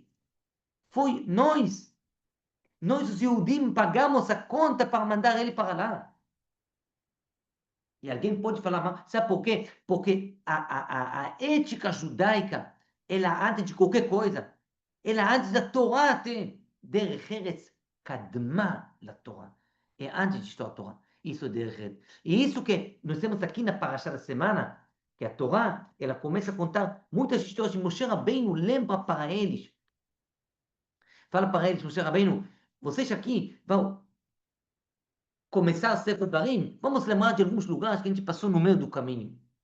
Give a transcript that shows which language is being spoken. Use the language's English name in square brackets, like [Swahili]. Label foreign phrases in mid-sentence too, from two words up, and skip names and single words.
[Portuguese] Foi nós. Nós, os Yehudim, pagamos a conta para mandar ele para lá. E alguém pode falar, sabe por quê? Porque a ética judaica, ela antes de qualquer coisa, ela antes da Torá tem [Hebrew] דרך ארץ קדמה לתורה. [Portuguese] É antes de estudar a Torá. Isso é [Hebrew] דרך ארץ. [Portuguese] E isso que nós temos aqui na Parashá da semana, que a Torá, ela começa a contar muitas histórias de Moshe Rabbeinu, lembra para eles fala para eles, Moshe Rabbeinu, vocês aqui vão começar a ser Devarim, vamos lembrar de alguns lugares que a gente passou no meio do caminho.